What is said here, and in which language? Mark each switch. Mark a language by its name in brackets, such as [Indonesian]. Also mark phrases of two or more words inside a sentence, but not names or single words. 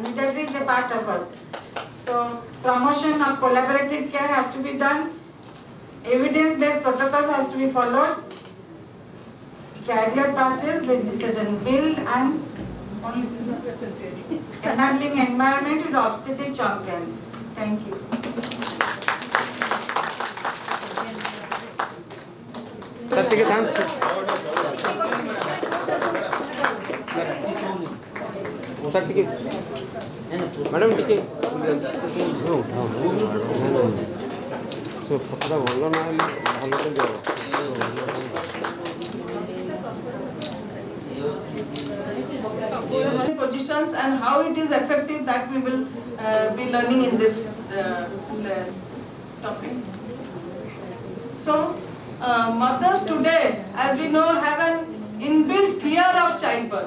[English] Midwifery is a part of us. So promotion of collaborative care has to be done. Evidence-based protocols has to be followed. Career pathways legislation build and enabling environment with obstetric champions. Thank you. [Hindi] सर ठीक है ध्यान सर ठीक है मैडम ठीक है [Odia] ଫଟୋଟା ଭଲ ନହେଲେ ଭଲ କେମିତି ହେବ [English] positions and how it is effective, that we will be learning in this topic. So mothers today, as we know, have an inbuilt fear of childbirth.